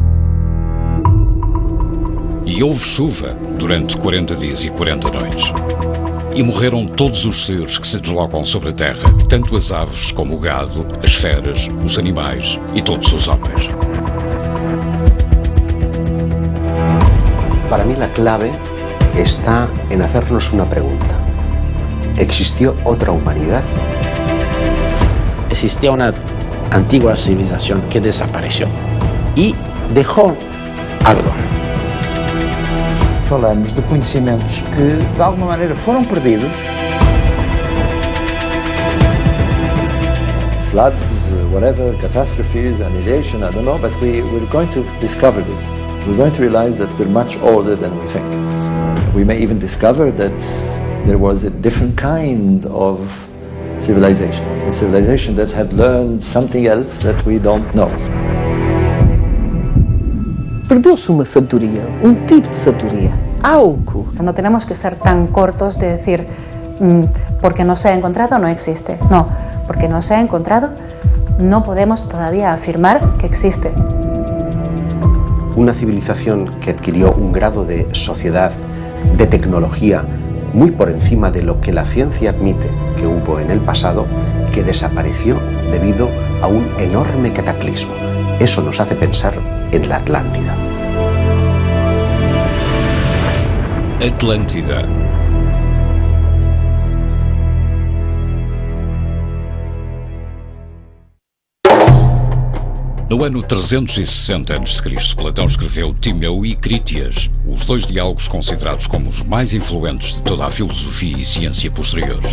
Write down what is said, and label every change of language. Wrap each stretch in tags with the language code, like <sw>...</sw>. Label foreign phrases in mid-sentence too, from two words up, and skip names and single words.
<pt>E houve chuva durante 40 dias e 40 noites. E morreram todos os seres que se deslocam sobre a terra, tanto as aves como o gado, as feras, os animais e todos os homens.</pt> <es>Para mí la clave está en hacernos una pregunta. ¿Existió otra humanidad? Existía una antigua civilización que desapareció y dejó algo.</es> <pt>Falamos de conhecimentos que, de alguma maneira, foram perdidos.</pt> <en>Floods, whatever, catastrophes, annihilation, I don't know, but we're going to discover this. We're going to realize that we're much older than we think. We may even discover that there was a different kind of civilization, a civilization that had learned something else that we don't know.</en> <pt>Perdeu-se uma sabedoria, um tipo de sabedoria, algo.</pt> <es>No tenemos que ser tan cortos de decir porque no se ha encontrado no existe. No, porque no se ha encontrado no podemos todavía afirmar que existe. Una civilización que adquirió un grado de sociedad, de tecnología, muy por encima de lo que la ciencia admite que hubo en el pasado, que desapareció debido a un enorme cataclismo. Eso nos hace pensar en la Atlántida.</es> <pt>Atlântida. No ano 360 a.C., Platão escreveu Timeu e Crítias, os dois diálogos considerados como os mais influentes de toda a filosofia e ciência posteriores.</pt>